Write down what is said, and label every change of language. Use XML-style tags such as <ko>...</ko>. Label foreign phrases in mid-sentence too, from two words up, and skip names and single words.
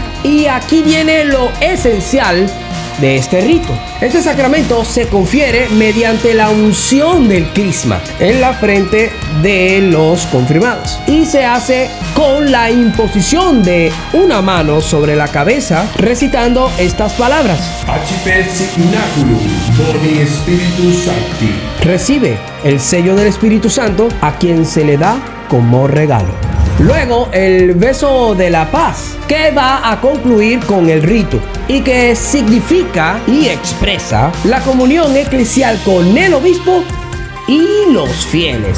<es>Y aquí viene lo esencial de este rito. Este sacramento se confiere mediante la unción del crisma en la frente de los confirmados y se hace con la imposición de una mano sobre la cabeza, recitando estas palabras:</es> <la>Accipet signaculum boni Spiritus Sancti.</la> <es>Recibe el sello del Espíritu Santo a quien se le da como regalo. Luego el beso de la paz, que va a concluir con el rito y que significa y expresa la comunión eclesial con el obispo y los fieles.</es>